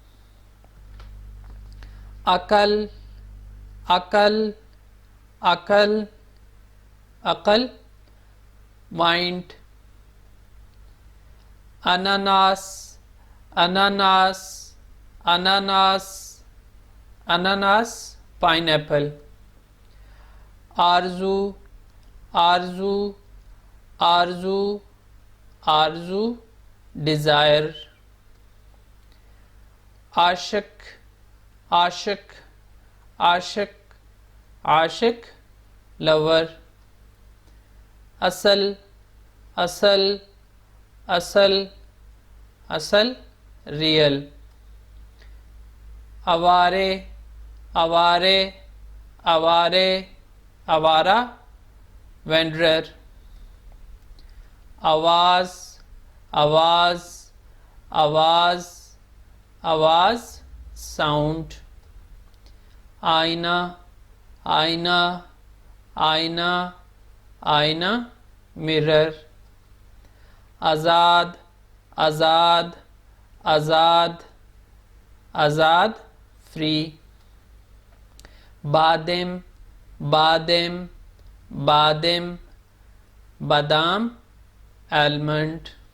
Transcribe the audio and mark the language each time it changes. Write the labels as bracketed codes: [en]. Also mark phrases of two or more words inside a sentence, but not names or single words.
[ur] عقل، عقل، عقل، عقل، مائنڈ۔ اناناس، اناناس، اناناس، اناناس، پائن ایپل۔ آرزو، آرزو، آرزو، آرزو، ڈیزائر۔ عاشق، عاشق، عاشق، عاشق، لور۔ اصل، اصل، اصل، اصل، ریئل۔ آوارے، آوارے، آوارے، آوارہ، وینڈرر۔ آواز، آواز، آواز، آواز، ساؤنڈ۔ آئینہ، آئینہ، آئینہ، آئینہ، مرر۔ آزاد، آزاد، آزاد، آزاد، فری۔ بادم، بادم، بادم، بادام، آلمنڈ۔